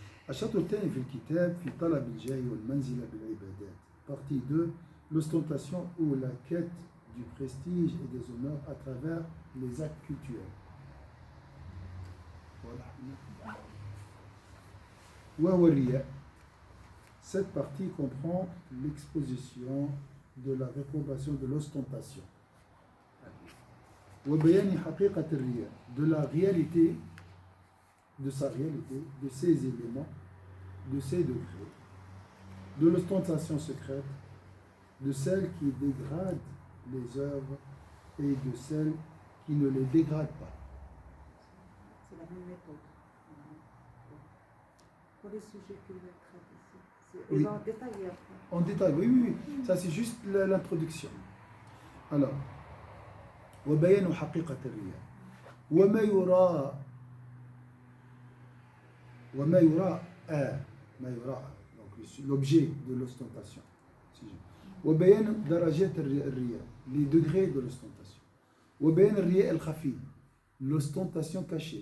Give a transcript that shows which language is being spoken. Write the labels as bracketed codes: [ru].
[ar] الشطر الثاني في الكتاب في طلب الجاه والمنزلة بالعبادات. [fr] Partie 2, l'ostentation ou la quête du prestige et des honneurs à travers les actes cultuels. [ar] وهو الرياء. [fr] Cette partie comprend l'exposition de la réprobation de l'ostentation. [ar] وبيان حقيقة الرياء, [fr] de la réalité, de sa réalité, de ses éléments, de ses degrés, de l'ostentation secrète, de celle qui dégrade les œuvres et de celle qui ne les dégrade pas. C'est la même méthode. Pour les sujets que je traite ici. Oui. En détail après. En détail, oui, oui, oui. Ça c'est juste l'introduction. Alors, [ar] وبيان حقيقة الرياء وما يراء ما يراء [fr] donc l'objet de l'ostentation. [ar] وبيان درجات الرياء, [fr] les degrés de l'ostentation. [ar] وبيان الرياء الخفي, [fr] l'ostentation cachée.